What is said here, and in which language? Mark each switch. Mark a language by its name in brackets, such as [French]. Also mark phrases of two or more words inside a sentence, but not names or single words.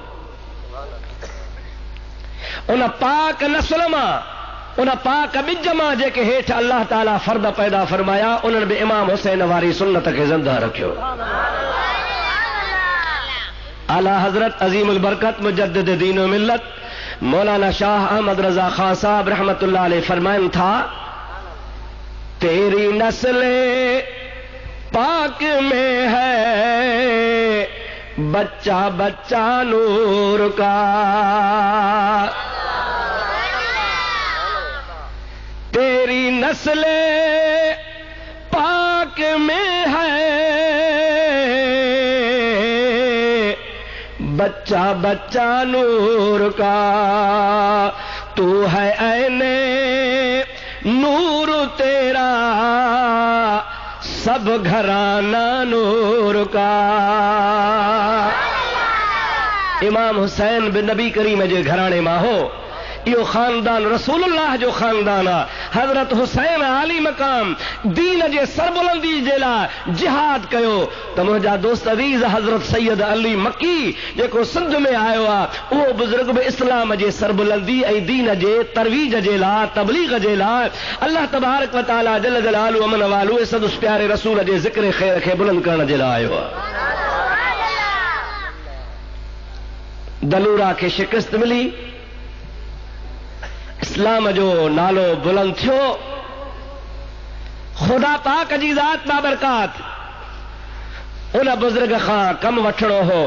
[Sindhi] उन पाक नस्ल मां उन पाक ॿिज मां जेके हेठि [Arabic] الله تعالى [Sindhi] फर्द पैदा फरमाया उन्हनि बि इमाम हुसैन वारी सुन्नत खे ज़िंदा रखियो। आला हज़रत अज़ीमुल बरकत मुजद्दिद दीन व मिल्लत मौलाना शाह अहमद रजा खान साहब [Arabic] رحمة الله عليه [Sindhi] फरमाइन था, [Urdu] تیری نسل پاک میں ہے بچہ بچہ نور کا, تیری نسل پاک میں ہے بچہ بچہ نور کا، تو ہے عین نور تیرا سب گھرانہ نور کا. [Sindhi] इमाम हुसैन बिन नबी करीम जे घराणे मां हो। इहो खानदान रसूलुल्लाह जो खानदान आहे। हज़रत हुसैन आली मकाम दीन जे सरबुलंदी जे लाइ जिहाद कयो त मुंहिंजा दोस्त अज़ीज़ हज़रत सैयद अली मक्की जेको सिंध में आयो आहे उहो बुज़ुर्ग बि इस्लाम जे सरबुलंदी ऐं दीन जे तरवीज जे लाइ तबलीग जे लाइ [Arabic] الله تبارك وتعالى [Sindhi] जल जलालु अमन वालू सदुस प्यारे रसूल जे ज़िक्र ख़ैर खे बुलंद करण जे लाइ आयो आहे। दलूरा खे शिकस्त मिली, इस्लाम जो नालो बुलंद थियो। खुदा पाक जी ज़ात बाबरकात उन बुज़ुर्ग खां कम वठणो हो।